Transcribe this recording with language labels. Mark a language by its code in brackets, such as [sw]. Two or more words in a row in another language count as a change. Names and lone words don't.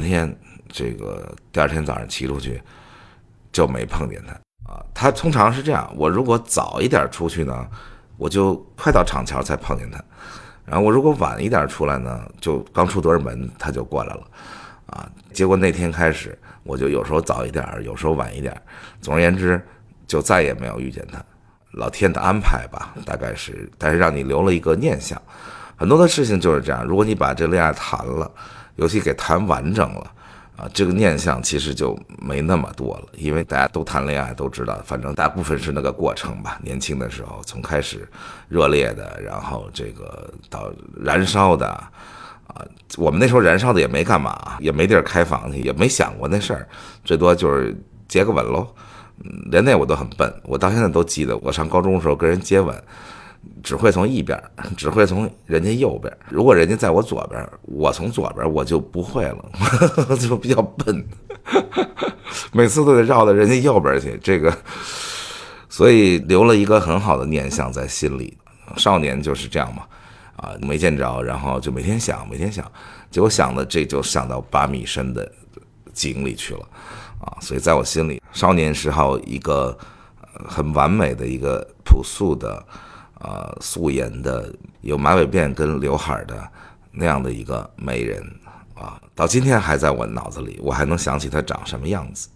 [zh] 天，這個第二天早上騎出去就沒碰見他他通常是這樣，我如果早一點出去呢，我就快到廠橋才碰見他，然後我如果晚一點出來呢，就剛出對門他就過來了結果那天開始我就有時候早一點有時候晚一點，總而言之就再也沒有遇見他，老天的安排吧大概是，但是讓你留了一個念想。很多的事情就是這樣，如果你把這戀愛談了，尤其給談完整了這個念想其實就沒那麼多了，因為大家都談戀愛都知道，反正大部分是那個過程吧。年輕的時候從開始熱烈的，然後這個到燃燒的我們那時候燃燒的也沒幹嘛，也沒地兒開房去，也沒想過那事兒，最多就是接個吻嘍。連那我都很笨，我到現在都記得我上高中的時候跟人接吻， 只會從一邊，只會從人家右邊。如果人家在我左邊，我從左邊我就不會了，就比較笨，每次都得繞到人家右邊去。這個，所以留了一個很好的念想在心裡。少年就是這樣嘛，沒見着，然後就每天想，結果想的這就想到8米深的井裡去了所以在我心裡，少年时候一個很完美的一個樸素的素颜的有马尾辮跟劉海的那樣的一個美人到今天還在我腦子裡，我還能想起她長什麼樣子。